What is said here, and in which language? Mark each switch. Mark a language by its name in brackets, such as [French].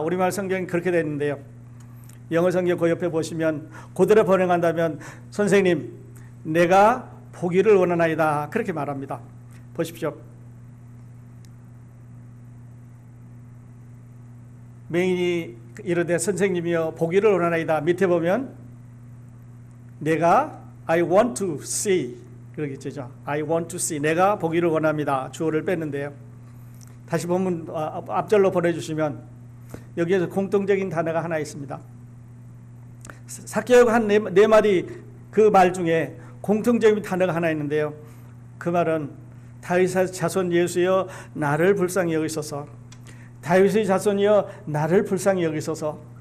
[Korean] 우리말 성경이 그렇게 되어 있는데요, 영어 성경 그 옆에 보시면 그대로 번역한다면 선생님 내가 보기를 원하나이다 그렇게 말합니다. 보십시오. 맹인이 이르되 선생님이여 보기를 원하나이다. 밑에 보면 내가 [English] I want to see [Korean] 그러겠죠. [English] I want to see, [Korean] 내가 보기를 원합니다. 주어를 뺐는데요, 다시 보면 앞절로 보내주시면 여기에서 공통적인 단어가 하나 있습니다. 삭개오가 한 네 마디 그 말 중에 공통적인 단어가 하나 있는데요, 그 말은 다윗의 자손 예수여 나를 불쌍히 여기소서, 다윗의 자손이여 나를 불쌍히 여기소서.